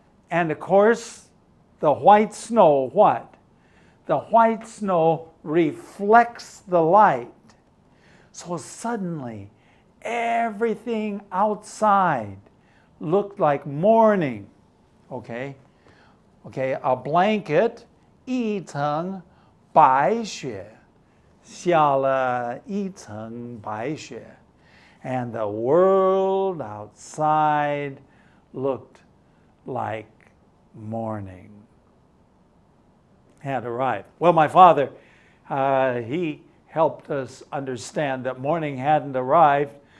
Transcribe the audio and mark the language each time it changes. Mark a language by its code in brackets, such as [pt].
[en] And of course, the white snow, what? The white snow reflects the light. So suddenly, everything outside looked like morning. Okay? Okay, a blanket, [zh] 一层白雪,下了一层白雪. [en] And the world outside looked like morning had arrived. Well, my father, he helped us understand that morning hadn't arrived.